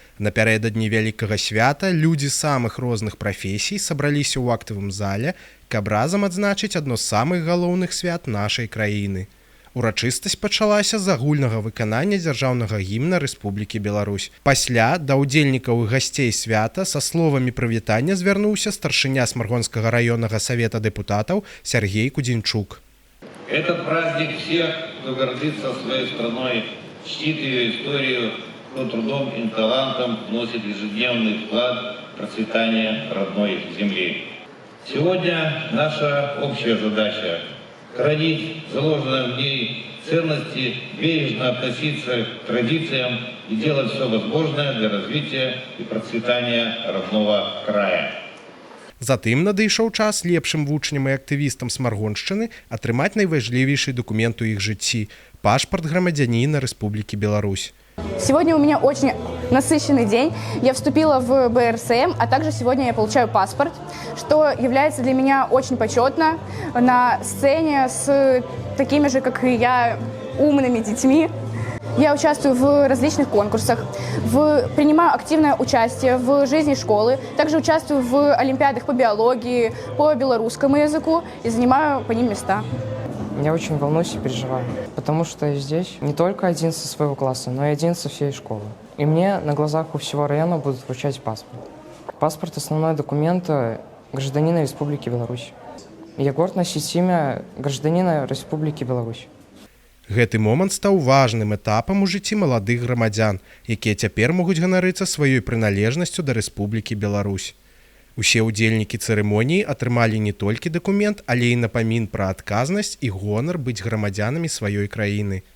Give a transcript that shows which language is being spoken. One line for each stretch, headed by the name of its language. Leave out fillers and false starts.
Belarusian: Напярэдадні вялікага свята людзі самых розных прафесій сабраліся ў актавым зале, каб разам адзначыць адно з самых галоўных свят нашай краіны. Урачыстасць пачалася з агульнага выканання дзяржаўнага гімна Рэспублікі Беларусь. Пасля да ўдзельнікаў і гасцей свята са словамі прывітання звярнуўся старшыня Смаргонскага раённага савета дэпутатаў Сергей Кудзенчук.
Russian: Этот праздник всех, кто гордится своей страной, чтит ее историю, кто трудом и талантом вносит ежедневный вклад в процветание родной земли. Сегодня наша общая задача – хранить заложенные в ней ценности, бережно относиться к традициям и делать все возможное для развития и процветания родного края.
Belarusian: Затым надышоў час лепшым вучням і актывістам Смаргоншчыны атрымаць найважлівейшы дакумент у іх жыцці – пашпарт грамадзяніна Рэспублікі Беларусь.
Russian: Сегодня у меня очень насыщенный день. Я вступила в БРСМ, а также сегодня я получаю паспорт, что является для меня очень почетно на сцене с такими же, как и я, умными детьми. Я участвую в различных конкурсах, принимаю активное участие в жизни школы, также участвую в олимпиадах по биологии, по белорусскому языку и занимаю по ним места. Я очень волнуюсь и переживаю, потому что я здесь не только один со своего класса, но и один со всей школы. И мне на глазах у всего района будут вручать паспорт. Паспорт – основной документ гражданина Республики Беларусь. Я горд носить имя гражданина Республики Беларусь.
Belarusian: Гэты момант стаў важным этапам у жыцці маладых грамадзян, якія цяпер могуць ганарыцца сваёй прыналежнасцю да Рэспублікі Беларусь. Усе ўдзельнікі цырымоніі атрымалі не толькі дакумент, але і напамін пра адказнасць і гонар быць грамадзянамі сваёй краіны.